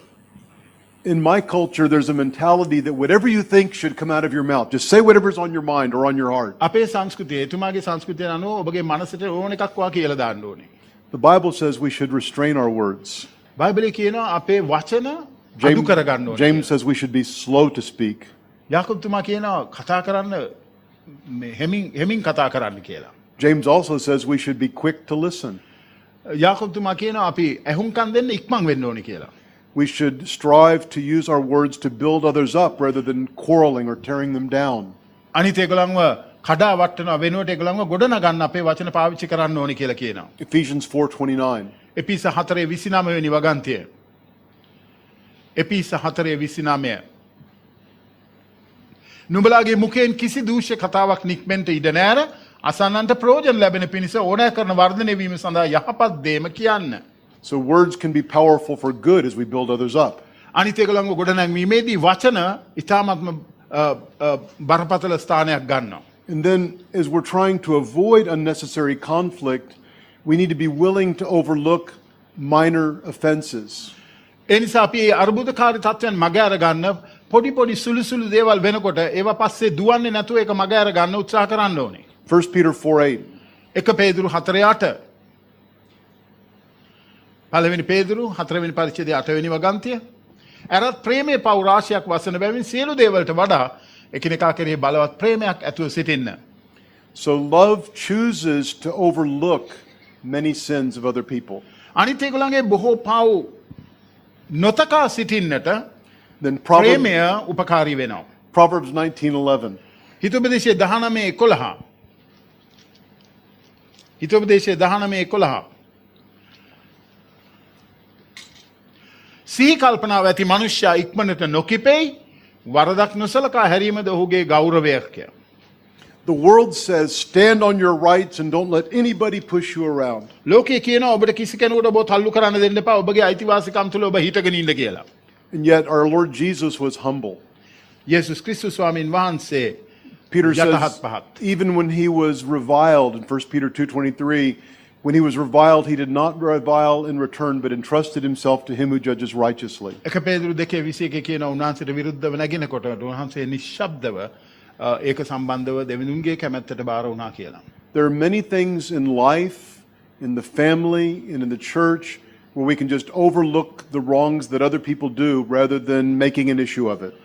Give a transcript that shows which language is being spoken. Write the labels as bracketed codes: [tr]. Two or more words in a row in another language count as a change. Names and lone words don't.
[en] In my culture, there's a mentality that whatever you think should come out of your mouth. Just say whatever's on your mind or on your heart. [si] අපේ සංස්කෘතිය එතුමාගේ සංස්කෘතිය අනුව ඔබගේ මනසට ඕන එකක් වා කියලා දාන්න ඕනේ. [en] The Bible says we should restrain our words. [si] බයිබලයේ කියනවා අපේ වචන අඩු කර ගන්න ඕනේ. [en] James says we should be slow to speak. [si] යාකෝබ් තුමා කියනවා කතා කරන්න හැමින් කතා කරන්න කියලා. [en] James also says we should be quick to listen. [si] යාකෝබ් තුමා කියනවා අපි ඇහුම්කන් දෙන්න ඉක්මන් වෙන්න ඕනේ කියලා. [en] We should strive to use our words to build others up rather than quarreling or tearing them down. [si] අනිත් ඒගොල්ලන්ව කඩා වට්ටනවා වෙනුවට ඒගොල්ලන්ව ගොඩ නගන්න අපේ වචන පාවිච්චි කරන්න ඕනේ කියලා කියනවා. [en] Ephesians 4:29. [si] එපිස 4:29 වෙනි වගන්තිය. එපිස 4:29. නුඹලාගේ මුඛයෙන් කිසි දූෂ්‍ය කතාවක් නික්මෙන්ට ඉඩ නැර අසන්නන්ට ප්‍රයෝජන ලැබෙන පිණිස ඕනෑ කරන වර්ධනය වීම සඳහා යහපත් දේම කියන්න. [en] So words can be powerful for good as we build others up. [si] අනිත් ඒගොල්ලන්ව ගොඩනැංවීමේදී වචන ඉතාමත්ම බරපතල ස්ථානයක් ගන්නවා. [en] And then as we're trying to avoid unnecessary conflict, we need to be willing to overlook minor offenses. [si] ඒ නිසා අපි මේ අර්බුදකාරී තත්ත්වයන් මග අර ගන්න පොඩි සුළු සුළු දේවල් වෙනකොට ඒවා පස්සේ දුවන්නේ නැතුව ඒක මග අර ගන්න උත්සාහ කරන්න ඕනේ. [en] 1 Peter 4:8. [si] 1 පේදුරු 4:8. පළවෙනි පේදුරු 4 වෙනි පරිච්ඡේදයේ 8 වෙනි වගන්තිය. අරත් ප්‍රේමයේ පව් රාශියක් වසන බැවින් සියලු දේවල්ට වඩා එකිනෙකා කෙරෙහි බලවත් ප්‍රේමයක් ඇතුව සිටින්න. [en] So love chooses to overlook many sins of other people. [si] අනිත් ඒගොල්ලන්ගේ බොහෝ පව් නොතකා සිටින්නට Then ප්‍රේමය උපකාරී වෙනවා. [en] Proverbs 19:11. [si] හිතෝපදේශයේ 19:11. හිතෝපදේශයේ 19:11. සිහි කල්පනාව ඇති මනුෂ්‍යයා ඉක්මනට නොකිපෙයි වරදක් නොසලකා හැරීමද ඔහුගේ ගෞරවයක්ය. [en] The world says stand on your rights and don't let anybody push you around. [si] ලෝකයේ කියනවා ඔබට කිසි කෙනෙකුට ඔබ තල්ලු කරන්න දෙන්න එපා ඔබගේ අයිතිවාසිකම් තුල ඔබ හිටගෙන ඉන්න කියලා. [en] And yet our Lord Jesus was humble. [si] යේසුස් ක්‍රිස්තුස් ස්වාමීන් වහන්සේ Peter යටහත් says පහත්. [en] even when he was reviled in 1 Peter 2:23, when he was reviled, he did not revile in return, but entrusted himself to him who judges righteously. [si] එක පේදුරු 2:21 කියන උන්වහන්සේට විරුද්ධව නැගිනකොට උන්වහන්සේ නිශ්ශබ්දව ඒක සම්බන්ධව දෙවිඳුන්ගේ කැමැත්තට බාර වුණා කියලා. [en] There are many things in life, in the family, and in the church where we can just overlook the wrongs that other people do rather than making an issue of it.